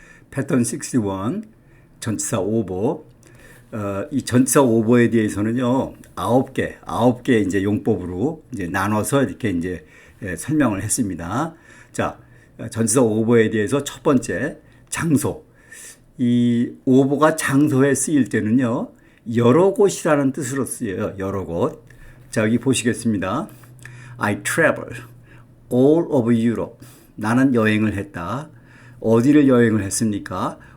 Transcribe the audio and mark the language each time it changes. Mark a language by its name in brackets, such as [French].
[Korean] 패턴 61, 전치사 오버. 이 전치사 오버에 대해서는요, 9개 이제 용법으로 이제 나눠서 이렇게 이제 설명을 했습니다. 자, 전치사 오버에 대해서 첫 번째, 장소. 이 오버가 장소에 쓰일 때는요, 여러 곳이라는 뜻으로 쓰여요. 여러 곳. 자, 여기 보시겠습니다. [English] I travel all over Europe. [Korean] 나는 여행을 했다. 어디를 여행을 했습니까?